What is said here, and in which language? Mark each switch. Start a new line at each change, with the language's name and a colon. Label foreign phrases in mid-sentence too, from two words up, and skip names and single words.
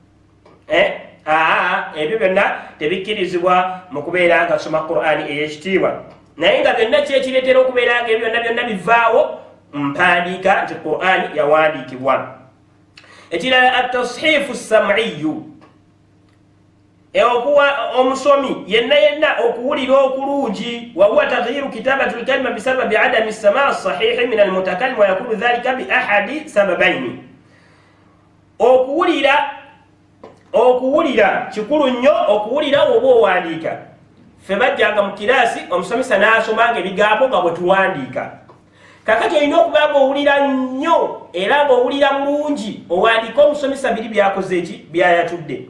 Ganda: ebyo byonna tebikkirizibwa mu kubeera nga soma qur'ani ey'ekitiibwa, naye nga byonna kyekireetera okubeera nga ebyo byonna byonna bivaawo mpandiika nti qur'ani yawandiikibwa.
Arabic: ekirala التشويش السمعي,
Ganda: omusomi yenna okuwulira okulungi,
Arabic: وهو تغيير كتابة الكلمة بسبب عدم السماع الصحيح من المتكلم ويكون ذلك بأحد سببين.
Ganda: okuwulira kikulu nnyo, okuwulira oba owandiika. ffe bajjanga mu kiraasi omusomesa n'asomanga ebigambo nga bwe tuwandiika. kakati olina okuba nga owulira nnyo era ng'owulira bulungi, owandiika omusomesa biri byakoze eki byayatudde.